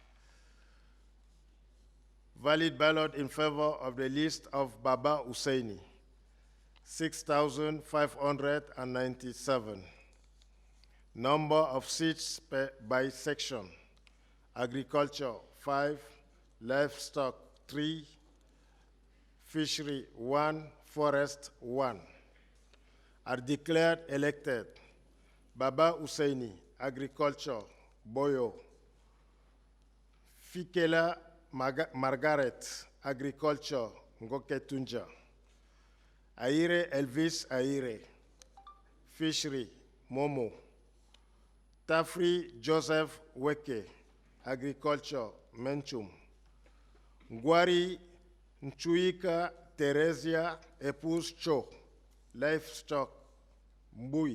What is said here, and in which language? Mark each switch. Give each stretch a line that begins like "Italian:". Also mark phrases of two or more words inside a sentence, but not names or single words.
English: Valid ballot in favor of the list of Baba Husseini, 6,597. Number of seats by section: agriculture, 5, livestock, 3, fishery, 1, forest, 1. Are declared elected: Baba Husseini, agriculture, Boyo; Fikela Margaret, agriculture, Ngoketunja; Aire Elvis Aire, fishery, Momo; Tafri Joseph Weke, agriculture, Menchum; Ngwari Nchuika Teresia, épouse Cho, livestock, Mbui.